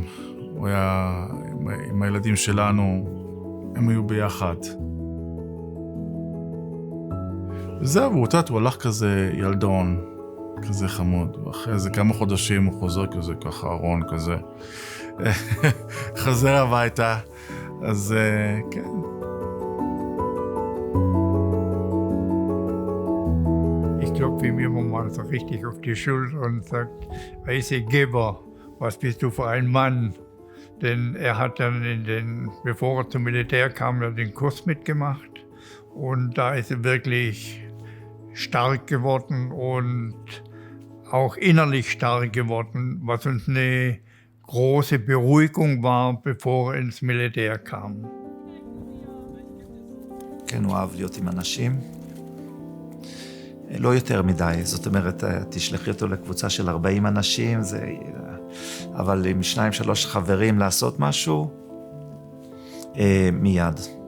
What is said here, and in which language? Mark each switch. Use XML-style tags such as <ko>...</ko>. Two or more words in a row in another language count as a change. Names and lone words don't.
<he>הוא היה עם הילדים שלנו, הם היו ביחד. וזהו, הוא הלך כזה ילדון, כזה חמוד, ואחרי איזה כמה חודשים הוא חוזר כזה, ככה ארון כזה, חזר הביתה, אז כן.</he> <de>Ich klopfe ihm immer mal so richtig auf die Schulter und sagt, weiße Geber, was bist du für ein Mann? Denn er hat dann bevor er zum Militär kam, den Kurs mitgemacht und da ist er wirklich stark geworden und auch innerlich stark geworden, was uns eine große Beruhigung war, bevor er ins Militär kam.</de> <he>כן, הוא אהב להיות עם אנשים. לא יותר מדי, זאת אומרת, תשלחי אותו לקבוצה של 40 אנשים, אבל עם 2-3 חברים לעשות משהו, מיד.</he>